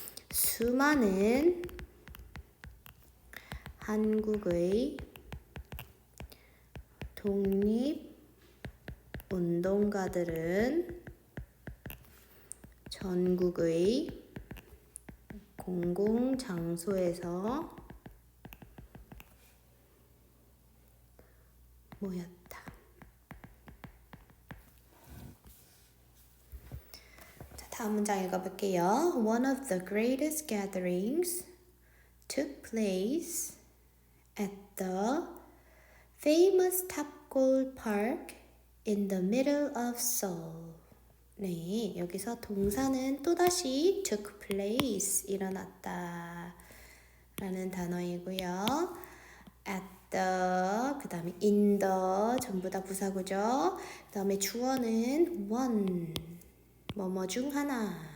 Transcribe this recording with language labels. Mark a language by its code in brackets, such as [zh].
[ko] 수많은 한국의 독립운동가들은 전국의 공공장소에서 모였다. 자, 다음 문장 읽어볼게요. [en] One of the greatest gatherings took place at the famous Tapgol Park in the middle of Seoul. [ko] 네, 여기서 동사는 또다시 [en] took place, [ko] 일어났다 라는 단어이고요. at the, 그 다음에 in the, 전부 다 부사구죠. 그 다음에 주어는 one, 뭐뭐 중 하나.